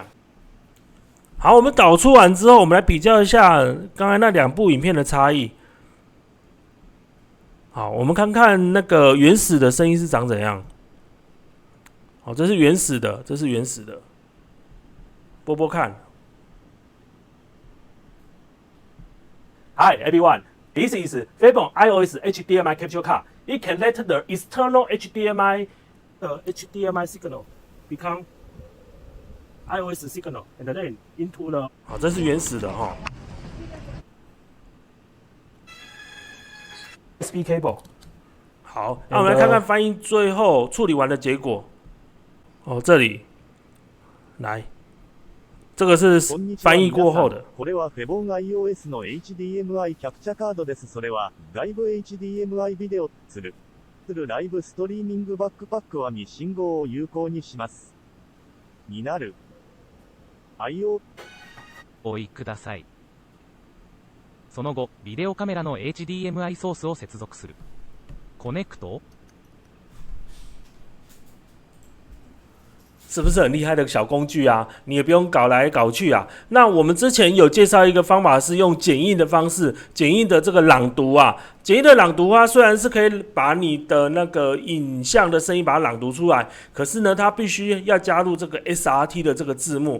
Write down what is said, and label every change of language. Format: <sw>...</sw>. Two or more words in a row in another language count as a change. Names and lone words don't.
<zh>好，我们导出完之后，我们来比较一下刚才那2部影片的差异。好，我们看看那个原始的声音是长怎样。好，这是原始的，这是原始的，播播看。</zh> <en>Hi everyone, this is Fabon iOS HDMI capture card. It can let the external HDMI signal become iOS signal and then into the</en> <zh>好，这是原始的哈。</zh> <en>USB cable。</en> <zh>好，那我们来看看翻译最后处理完的结果。这里来，这个是翻译过後的。</zh> <ja>これはフェボン iOS の HDMI キャプチャカードです。それは外部 HDMI ビデオするライブストリーミングバックパックは信号を有効にします。になる。おいください。その後、ビデオカメラの HDMI ソースを接続する。コネクト</ja> <zh>是不是很厉害的小工具啊？你也不用搞来搞去啊。那我们之前有介绍一个方法，是用剪映的方式，剪映的这个朗读啊，剪映的朗读啊，虽然是可以把你的那个影像的声音把它朗读出来，可是呢，它必须要加入这个 SRT 的这个字幕。</zh>